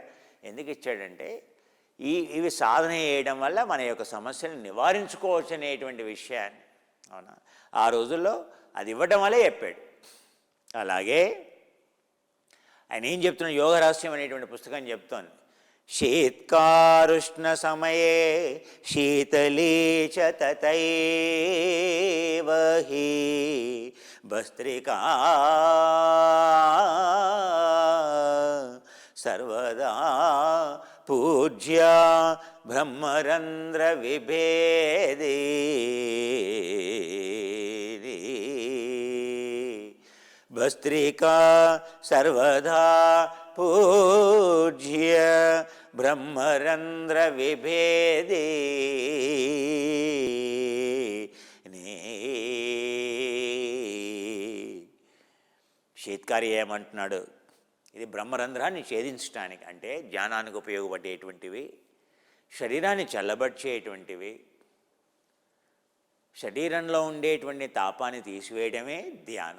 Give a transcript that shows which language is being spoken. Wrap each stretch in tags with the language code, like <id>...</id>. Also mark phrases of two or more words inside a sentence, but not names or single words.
<te>ఎందుకు ఇచ్చాడంటే ఇవి సాధన చేయడం వల్ల మన యొక్క సమస్యను నివారించుకోవచ్చు అనేటువంటి విషయాన్ని అవునా ఆ రోజుల్లో అది ఇవ్వడం వల్లే చెప్పాడు. అలాగే ఆయన ఏం చెప్తున్నాడు, యోగ రహస్యం అనేటువంటి పుస్తకం చెప్తోంది.</te> <sa>शीत्कारुष्णसमये शीतली च तथैव हि भस्त्रिका सर्वदा पूज्या ब्रह्मरन्ध्रविभेदिनी भस्त्रिका सर्वदा पूज्य ब्रह्मरन्ध्रविभेदिनी.</sa> <te>శీత్కారి ఏమంటున్నాడు? ఇది బ్రహ్మరంధ్రాన్ని ఛేదించడానికి, అంటే జ్ఞానానికి ఉపయోగపడేటువంటివి, శరీరాన్ని చల్లబరిచేటువంటివి, శరీరంలో ఉండేటువంటి తాపాన్ని తీసివేయడమే ధ్యానం.</te>